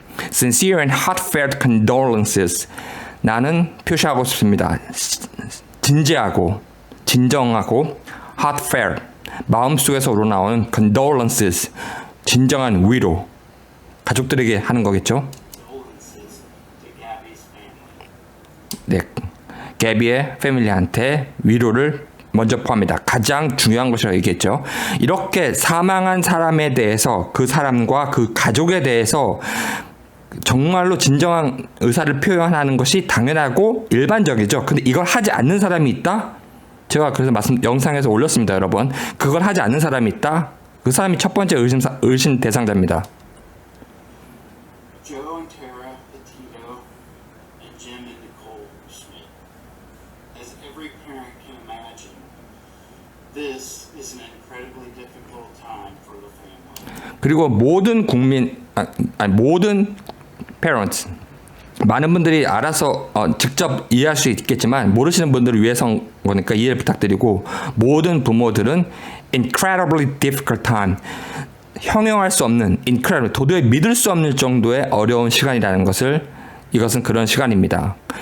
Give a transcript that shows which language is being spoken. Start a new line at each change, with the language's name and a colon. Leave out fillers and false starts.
English: sincere and heartfelt condolences
Korean: 나는 표시하고 싶습니다. 진지하고 진정하고 heartfelt 마음속에서 우러나오는 condolences 진정한 위로 가족들에게 하는 거겠죠.
English: condolences to Gabby's family.
Korean: 네, 개비의 패밀리한테 위로를 먼저 포함합니다. 가장 중요한 것이라고 얘기했죠. 이렇게 사망한 사람에 대해서 그 사람과 그 가족에 대해서 정말로 진정한 의사를 표현하는 것이 당연하고 일반적이죠. 근데 이걸 하지 않는 사람이 있다? 제가 그래서 영상에서 올렸습니다, 여러분. 그걸 하지 않는 사람이 있다? 그 사람이 첫 번째 의심 대상자입니다.
English: Joe and Tara Petito and Jim and Nicole Schmidt. As every parent can imagine, this is an incredibly difficult time for the family.
Korean: 그리고 모든 모든 parents 많은 분들이 알아서 직접 이해할 수 있겠지만 모르시는 분들을 위해서 거니까 이해를 부탁드리고 모든 부모들은
English: incredibly difficult time
Korean: 형용할 수 없는 incredible 도저히 믿을 수 없는 정도의 어려운 시간이라는 것을 이것은 그런 시간입니다.